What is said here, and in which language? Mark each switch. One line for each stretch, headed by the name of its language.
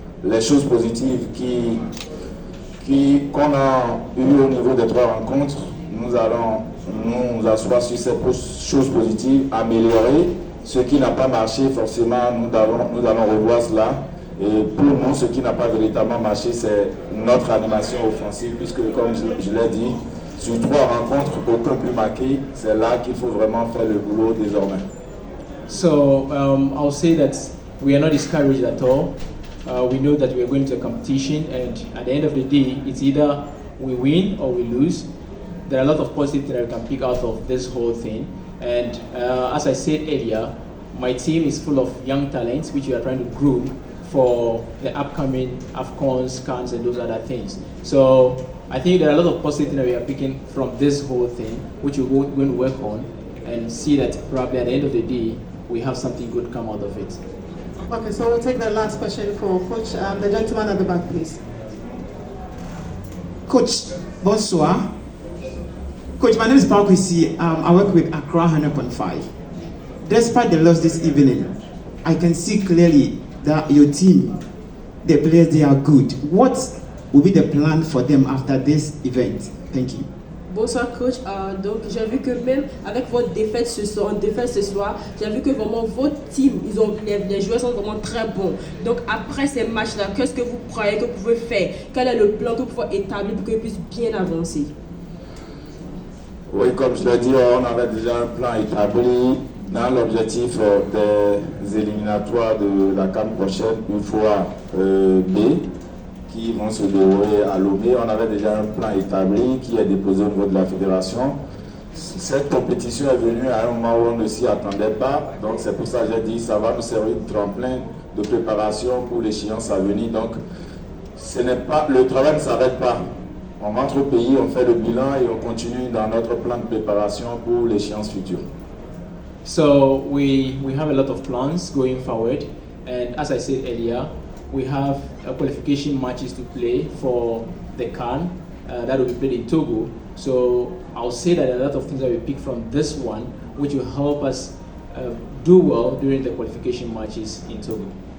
French: les choses positives qu'on a eues au niveau des 3 rencontres, nous allons nous asseoir sur ces choses positives, améliorer. Ce qui n'a pas marché, forcément, nous allons revoir cela. Et pour nous, ce qui n'a pas véritablement marché, c'est notre animation offensive, puisque, comme je l'ai dit, sur 3 rencontres, aucun plus marqué. C'est là qu'il faut vraiment faire le boulot désormais.
English: So I'll say that we are not discouraged at all. We know that we are going to a competition, and at the end of the day, it's either we win or we lose. There are a lot of positives that we can pick out of this whole thing. And as I said earlier, my team is full of young talents, which we are trying to groom for the upcoming AFCONs, CANs, and those other things. So I think there are a lot of positives that we are picking from this whole thing, which we're going to work on and see that probably at the end of the day, we have something good come out of it. Okay, so we'll take the last question for Coach. The gentleman at the back, please.
French: Coach, bonsoir.
English: Coach, my name is Paul Kwesi. I work with Accra 100.5. Despite the loss this evening, I can see clearly that your team, the players, they are good. What will be the plan for them after this event? Thank you.
French: Bonsoir coach, donc j'ai vu que même avec votre défaite ce soir, j'ai vu que vraiment votre team, les joueurs sont vraiment très bons. Donc après ces matchs-là, qu'est-ce que vous croyez que vous pouvez faire? Quel est le plan que vous pouvez établir pour qu'ils puissent bien avancer? Oui, comme je l'ai dit, on avait déjà un plan établi dans l'objectif des éliminatoires de la CAN prochaine, une fois B, qui vont se dérouler à Lomé. On avait déjà un plan établi qui est déposé au niveau de la fédération. Cette compétition est venue à un moment où on ne s'y attendait pas. Donc c'est pour ça que j'ai dit ça va nous servir de tremplin de préparation pour l'échéance à venir. Donc le travail ne s'arrête pas. On rentre au pays, on fait le bilan et on continue dans notre plan de préparation pour l'échéance future.
English: So we have a lot of plans going forward, and as I said earlier, we have qualification matches to play for the CAN that will be played in Togo. So I'll say that a lot of things that we pick from this one, which will help us do well during the qualification matches in Togo.